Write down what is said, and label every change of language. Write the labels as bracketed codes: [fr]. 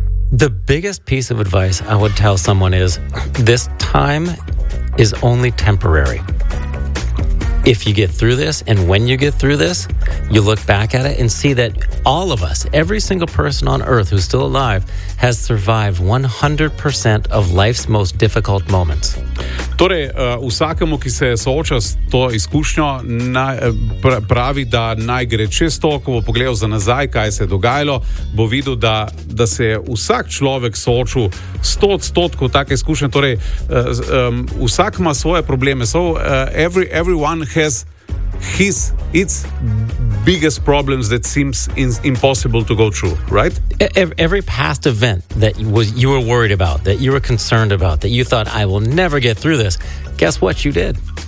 [en] The biggest piece of advice I would tell someone is this time is only temporary. If you get through this and when you get through this, you look back at it and see that all of us, every single person on earth who's still alive, has survived 100% of life's most difficult moments. [sl] Torej, vsakemu, ki se sooča s to izkušnjo, pravi, da naj gre čez to, ko bo pogledal za nazaj, kaj se je dogajalo, bo videl, da se je vsak človek soočil 100% take izkušnje. Torej, vsak ima svoje probleme. [en] So, everyone has its biggest problems that seems impossible to go through, right? Every past event that you were worried about, that you were concerned about, that you thought, I will never get through this, guess what you did?